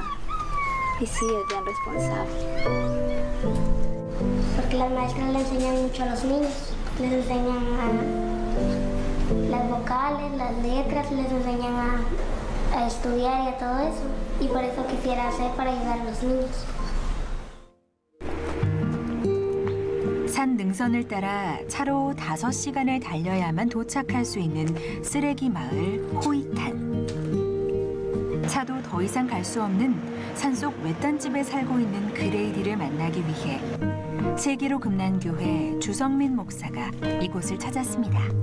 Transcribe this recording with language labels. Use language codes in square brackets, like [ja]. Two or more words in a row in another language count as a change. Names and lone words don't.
[es] Y sí, es bien responsable. Porque las maestras le enseñan mucho a los niños, les enseñan las vocales, las letras, les enseñan a estudiar y a todo eso. Y por eso quisiera hacer para ayudar a los niños. [ko] 산 능선을 따라 차로 5시간을 달려야만 도착할 수 있는 쓰레기 마을 호이탄. 차도 더 이상 갈 수 없는 산속 외딴집에 살고 있는 그레이디를 만나기 위해 세계로 금난교회 주성민 목사가 이곳을 찾았습니다.